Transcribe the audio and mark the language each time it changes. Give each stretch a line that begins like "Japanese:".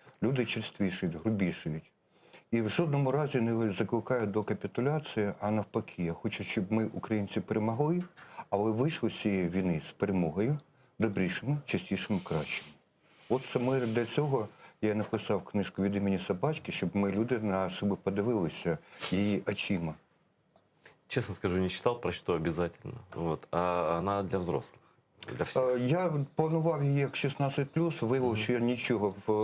Ukrainian: Люди черствішають, грубішають. І в жодному разі не закликаю до капітуляції, а навпаки. Я хочу, щоб ми, українці, перемогли, але вийшли з цієї війни з перемогою, добрішими, чистішими, кращими. От саме для цього я написав книжку «Від імені собачки», щоб ми, люди, на себе подивилися її очима.
Russian: Честно скажу, не читал, прочту обязательно. Вот. А она для взрослых, для всех.
Ukrainian: Я планував її як 16+, виявив, що я нічого